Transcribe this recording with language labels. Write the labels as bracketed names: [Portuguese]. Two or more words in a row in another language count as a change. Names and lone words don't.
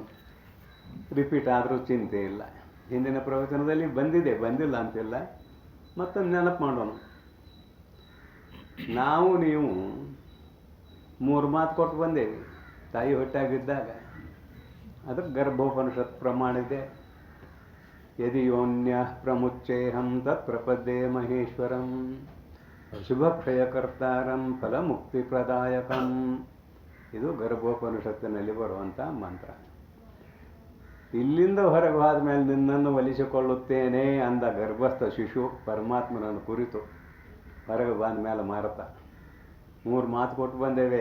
[Kannada] ರಿಪೀಟ್ ಆದರೂ ಚಿಂತೆ ಇಲ್ಲ. ಹಿಂದಿನ ಪ್ರವಚನದಲ್ಲಿ ಬಂದಿದೆ, ಬಂದಿಲ್ಲ ಅಂತಿಲ್ಲ. ಮತ್ತೊಂದು ನೆನಪು ಮಾಡೋಣ. ನಾವು ನೀವು 3 ಮಾತು ಕೊಟ್ಟು ಬಂದೇವಿ ತಾಯಿ ಹೊಟ್ಟಾಗಿದ್ದಾಗ. ಅದಕ್ಕೆ ಗರ್ಭೋಪನಿಷತ್ ಪ್ರಮಾಣ ಇದೆ. [Sanskrit] ಯದಿ ಯೋನ್ಯ ಪ್ರಮುಚ್ಚೇಹಂ ತತ್ ಪ್ರಪದ್ಯೆ ಮಹೇಶ್ವರಂ ಶುಭಕ್ಷಯಕರ್ತಾರಂ ಫಲಮುಕ್ತಿಪ್ರದಾಯಕಂ. [Kannada] ಇದು ಗರ್ಭೋಪನಿಷತ್ತಿನಲ್ಲಿ ಬರುವಂಥ ಮಂತ್ರ. ಇಲ್ಲಿಂದ ಹೊರಗೆ ಹೋದ ಮೇಲೆ ನಿನ್ನನ್ನು ಒಲಿಸಿಕೊಳ್ಳುತ್ತೇನೆ ಅಂದ ಗರ್ಭಸ್ಥ ಶಿಶು ಪರಮಾತ್ಮನನ್ನು ಕುರಿತು ಹೊರಗೆ ಬಂದ ಮೇಲೆ ಮಾರತ 3 ಮಾತು ಕೊಟ್ಟು ಬಂದೇವೆ.